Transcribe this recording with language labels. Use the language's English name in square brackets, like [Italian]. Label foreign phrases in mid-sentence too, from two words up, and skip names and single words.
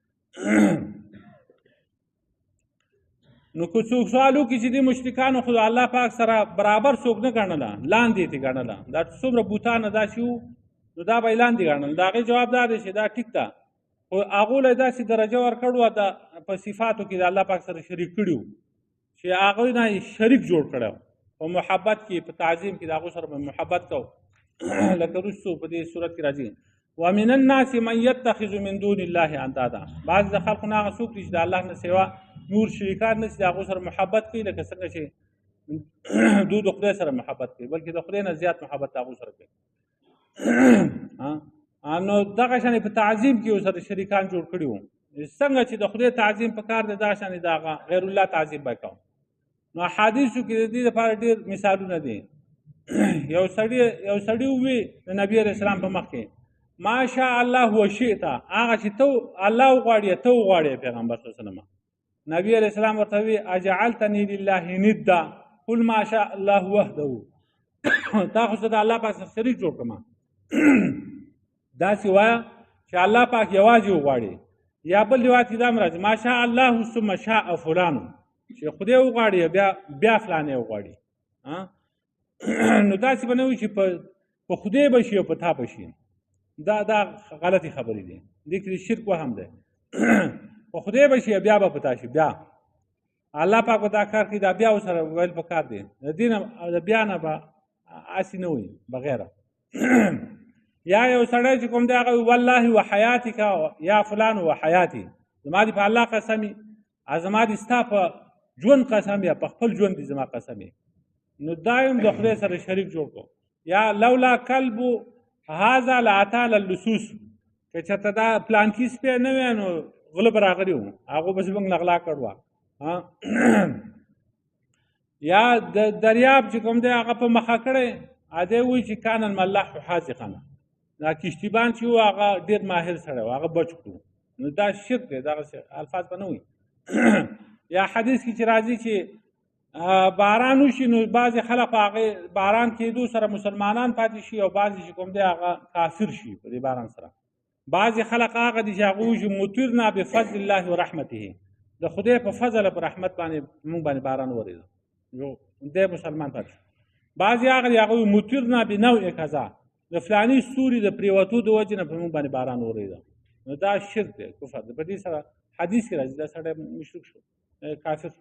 [Pashto] نو که څوک سوال وکړي چې دې مشرکانو خو د الله پاک سره برابر څوک نه ګڼله، لاندې یې ګڼله، دا څومره بوتانه داسې وو نو دا به یې لاندې ګڼل. د هغې جواب دا دی چې دا ټیک ده، خو هغو له یې داسې درجه ورکړې وه په صفاتو کې د الله پاک سره شریک کړي وو چې هغوی نه یې شریک جوړ کړی و. په محبت کې، په تعظیم کې د هغو سره به محبت کو. لکه وروستو په دې صورت کې راځي [Arabic] ومن الناس من یتخذ من دون الله اندادا، [Pashto] بعضې د خلکو نه هغه څوک دي چې د الله نه سوا نور شریکان نه چې د هغو سره محبت کوي، لکه څنګه چې دوی د خدای سره محبت کوي، بلکې د خدای نه زیات محبت د هغو سره کوي. نو دغه شانې په تعظیم کې ورسره شریکان جوړ کړي وو. څنګه چې د خدای تعظیم په کار دی، دغه شانې د هغه غیر الله تعظیم به کوم. نو احادیثو کې د دې لپاره ډېر مثالونه دي. یو سړي ووي د نبي [Arabic] علیه السلام [Pashto] په مخ کې [Arabic] ما شاء الله وشئت، [Pashto] هغه چې ته الله وغواړې ته وغواړې پیغمبر [Arabic] صلی الله علیه وسلم. [Pashto] نبی [Arabic] علیه السلام [Pashto] ورته ووي [Arabic] اجعلتني لله ندا قل ما شاء الله وحده، [Pashto] تا خو زه د الله پاک سره شریک جوړ کړم. داسې وایه چې الله پاک یوازې وغواړي. یا بل روایت کې دا هم راځي [Arabic] ما شاء الله ثم شاء فلان، [Pashto] چې خدای وغواړي بیا فلانی وغواړي. نو داسې به نه وي چې په خدای به شي او په تا به شي. دا غلطې خبرې دي، دې کې شرک وهم دی. په خدای به شي بیا به په تا شي، بیا الله پاک به دا کار کوي، دا بیا ورسره ویل پکار دی. د دې نه د بیا نه به هسې نه وي بغیره. یا یو سړی چې کوم دی هغه [Arabic] والله وحیاتک یا فلان وحیاتي، [Pashto] زما دې په الله قسم وي، زما دې ستا په ژوند قسم یا په خپل ژوند دې زما قسم وي. نو دا هم د خدای سره شریک جوړ کړو. یا [Arabic] لولا کلب هذا لاتانا اللصوص، [Pashto] که چېرته دا پلانکي سپی نه وی نو غله به راغلي وو، هغو به زموږ نه غلا کړو. یا د دریاب چې کوم دی هغه په مخه کړی، دی وایي چې [Arabic] کان الملاح حاذقا، [Pashto] دا کشتیبان چې وو هغه ډېر ماهر سړی و، هغه بچ کړو. نو دا شرک دی، دغسې الفاظ به نه وي. یا حدیث کې چې راځي چې باران وشي نو بعضې خلک په هغې باران کېدو سره مسلمانان پاتې شي او بعضې چې کوم دی هغه کافر شي په دې باران سره. بعضې خلک هغه دي چې هغه وایي [Arabic] مطرنا بفضل الله و رحمته، [Pashto] د خدای په فضل او په رحمت باندې موږ باندې باران ورېده، دی مسلمان پاتې شي. بعضې هغه دي هغه وایي [Arabic] مطرنا بنوع کذا، [Pashto] د فلاني ستوري د پرېوتو د وجې نه په موږ باندې باران ورېده. نو دا شرک دی، کفر دی. په دې سره حدیث کې راځي دا سړی مشرک شو، کافر شو.